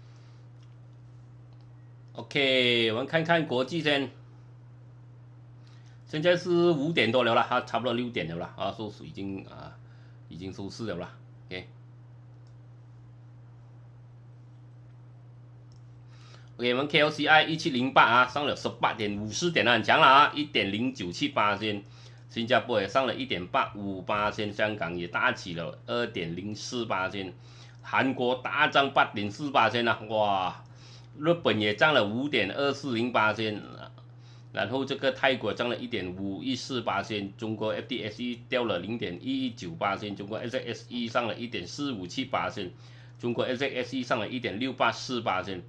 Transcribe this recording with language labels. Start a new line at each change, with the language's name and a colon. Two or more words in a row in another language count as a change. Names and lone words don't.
Chinese: OK， 我們看看國際先，現在是5點多了啦，差不多6點了啦，收市已經收市了啦 OK， 我們 KLCI 1708 上了18.54點很強了1.097%，新加坡也上了1.85%，香港也大起了2.04%，韓國大漲8.4%哇，日本也漲了5.240%，然後這個泰國漲了1.514%，中國 FTSE 掉了0.119%，中國 SXE 上了1.457%，中國 SXE 上了1.684%。